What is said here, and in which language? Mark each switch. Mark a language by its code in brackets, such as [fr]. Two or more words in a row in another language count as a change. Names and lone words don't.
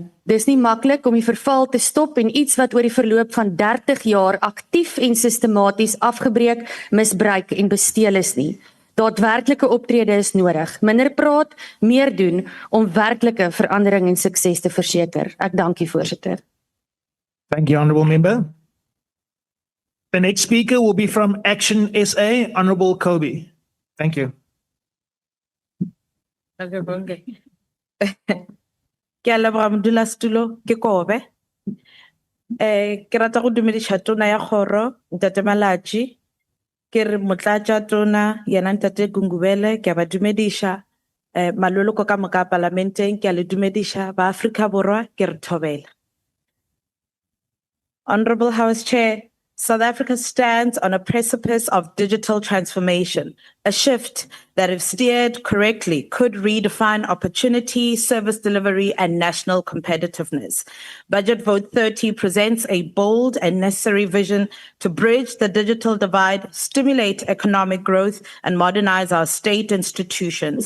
[af] Dis nie maklik om die verval te stop en iets wat oor die verloop van 30 jaar aktief en sistematies afgebreek, misbruik en besteel is nie. Daadwerklike optrede is nodig. Minder praat, meer doen om werklike verandering en sukses te verseker. Ek dank u, voorsitter. [en] Thank you, Honourable Member. The next speaker will be from Action SA, Honourable Kobe. Thank you. [nso] Ke a leboga modulasetulo ke Kobe. Ke rata go dumedisa tona ya kgoro Ntate Malatsi, ke re motlatsa tona yena Ntate Gungubele, ke a ba dumedisa maloloko ka moka parlamenteng, ke a le dumedisa ba Afrika Borwa, ke re thobela. [en] Honorable House Chair, South Africa stands on a precipice of digital transformation, a shift that, if steered correctly, could redefine opportunity, service delivery, and national competitiveness. Budget Vote 30 presents a bold and necessary vision to bridge the digital divide, stimulate economic growth, and modernize our state institutions.